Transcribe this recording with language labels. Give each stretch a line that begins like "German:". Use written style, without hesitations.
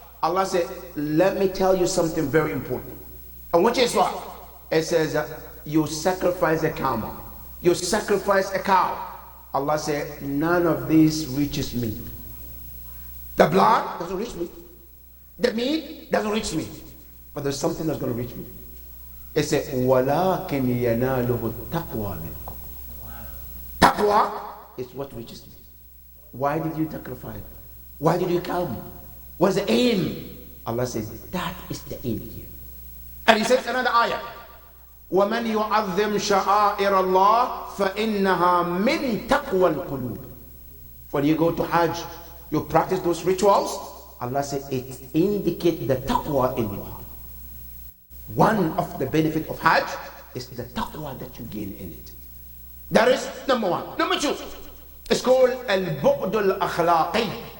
English: Allah said, let me tell you something very important. And which is what? It says, you sacrifice a camel. You sacrifice a cow. Allah said, none of these reaches me. The blood doesn't reach me. The meat doesn't reach me. But there's something that's going to reach me.
Arabic: It said, وَلَكِنْ يَنَالُهُ التَّقْوَى مِنْكُمْ.
English: Taqwa is what reaches me. Why did you sacrifice? Why did you kill me? What's the aim? Allah says, that is the aim here. And he says another ayah,
Arabic: وَمَنْ يُعَظِّمْ شَعَائِرَ اللَّهِ فَإِنَّهَا مِنْ تَقْوَى الْقُلُوبِ.
English: When you go to Hajj, you practice those rituals, Allah says it indicates the taqwa in your heart. One of the benefit of Hajj is the taqwa that you gain in it. That is number one. Number two, it's called al-bu'd al-akhlaqi.